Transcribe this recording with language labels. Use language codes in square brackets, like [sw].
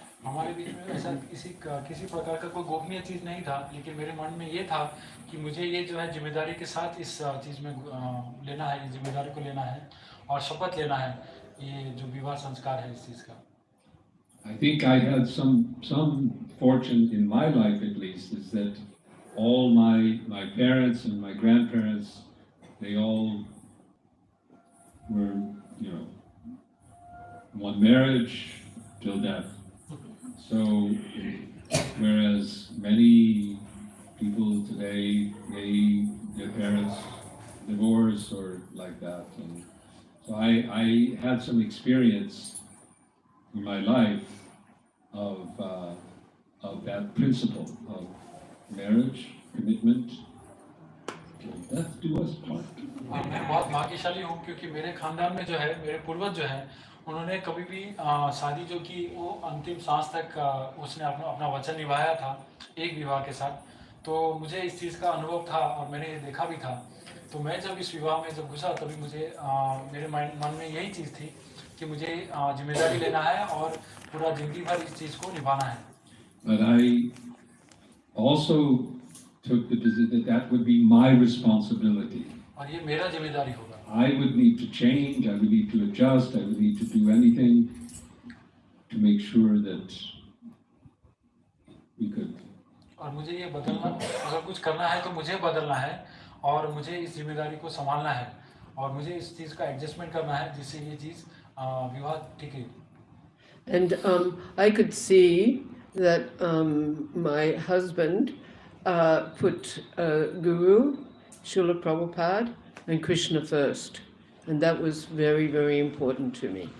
[hi] हमारे बीच में ऐसा किसी प्रकार का कोई गोपनीय चीज़ नहीं था, लेकिन मेरे मन में ये था कि मुझे ये जो है जिम्मेदारी के साथ इस चीज़ में लेना है, ये जिम्मेदारी को लेना है और शपथ लेना है, ये जो विवाह संस्कार है इस चीज़ का। [en] I think I had some fortune in my life, at least, is that all my parents and my grandparents, they all were, one marriage till death. So, whereas many people today, their parents divorce or like that. And so I had some experience in my life of that principle of marriage, commitment, till death do us part. [hi] मैं बहुत भाग्यशाली हूँ क्योंकि मेरे खानदान में जो है, मेरे पूर्वज जो हैं, उन्होंने कभी भी शादी जो की वो अंतिम सांस तक उसने अपना वचन निभाया था एक विवाह के साथ। तो मुझे इस चीज़ का अनुभव था और मैंने ये देखा भी था। तो मैं जब इस विवाह में जब घुसा, तभी मुझे मेरे मन में यही चीज़ थी कि मुझे जिम्मेदारी लेना है और पूरा जिंदगी भर इस चीज़ को निभाना है। [en] But I also took the position that would be my responsibility. [hi] और ये मेरा जिम्मेदारी होगा। [en] I would need to change, I would need to adjust, I would need to do anything to make sure that we could. [hi] और मुझे ये बदलना, अगर कुछ करना है तो मुझे बदलना है और मुझे इस जिम्मेदारी को संभालना है और मुझे इस चीज़ का एडजस्टमेंट करना है जिससे ये चीज़ विवाह टिके। [en] And I could see that my husband put Guru, Srila Prabhupada, and Krishna first, and that was very, very important to me.